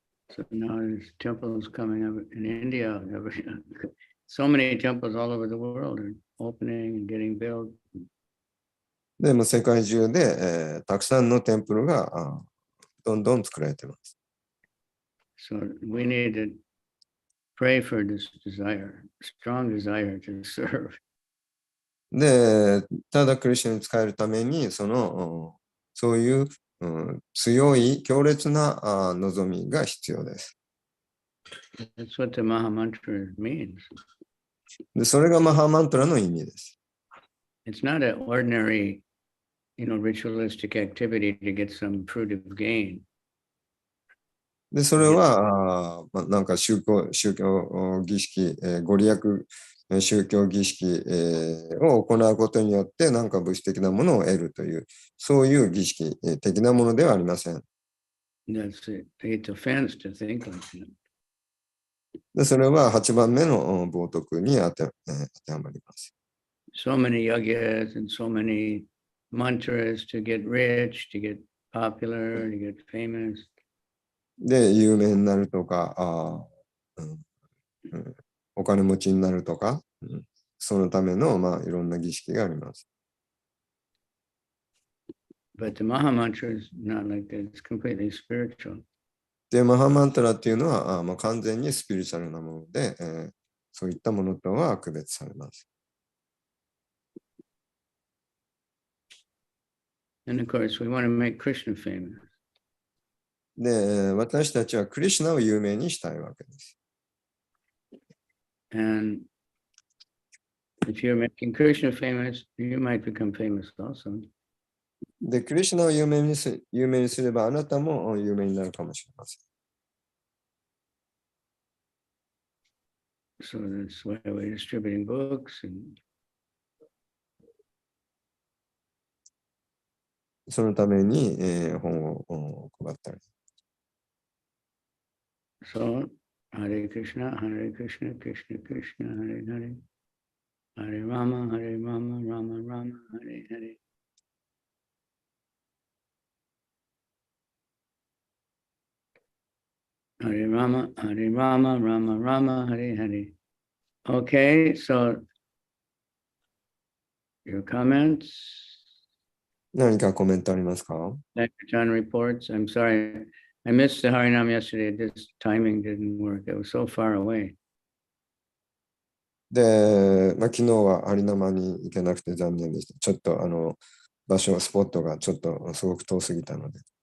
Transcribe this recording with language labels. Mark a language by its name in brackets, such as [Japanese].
[English] So now there's temples coming up in India. So many temples all over the world are opening and getting built. [Japanese] でも世界中で、たくさんのテンプルがどんどん作られています。 [English] So we need to pray for this desire, strong desire to serve. [Japanese] で、ただクリスチャンに使えるために、そういう、強い、強烈な望みが必要です。 [English] That's what the Maha Mantra means. [Japanese] で、それがマハマントラの意味です。 [English] It's not an ordinary, you know, ritualistic activity to get some fruitive gain. [Japanese] で、それは、なんか宗教儀式、ご利益宗教儀式、を行うことによって、なんか物質的なものを得るという、そういう儀式的なものではありません。 [English] That's it. It's offense to think like that. [Japanese] で、それは8番目の冒涜に当てはまります。 [English] So many yagyas and so many mantras to get rich, to get popular, to get famous. [Japanese] で、有名になるとか、お金持ちになるとか、そのための、いろんな儀式があります。 [English] But the Maha Mantra is not like that. It's completely spiritual. [Japanese] で、マハマントラっていうのは完全にスピリチュアルなもので、そういったものとは区別されます。 [English] And of course, we want to make Krishna famous. [Japanese] で、私たちはクリシュナを有名にしたいわけです。 [English] And if you're making Krishna famous, you might become famous also. [Japanese] で、クリシュナを有名にすれば、あなたも有名になるかもしれません。 [English] So that's why we're distributing books and [Japanese] そのために、本を配ったり。 [English] so [Sanskrit] Hare Krishna, Krishna Krishna, Hare Hare, Hare Rama, Rama Rama, Hare Hare. Hare Rama, Rama Rama, Hare Hare. [English] Okay, so your comments? [Japanese] 何かコメントありますか？ [English] Dr. John reports. I'm sorry, I missed the Harinam yesterday. This timing didn't work. It was so far away. [Japanese] で、昨日はハリナマに行けなくて残念でした。ちょっと場所、スポットがちょっとすごく遠すぎたので。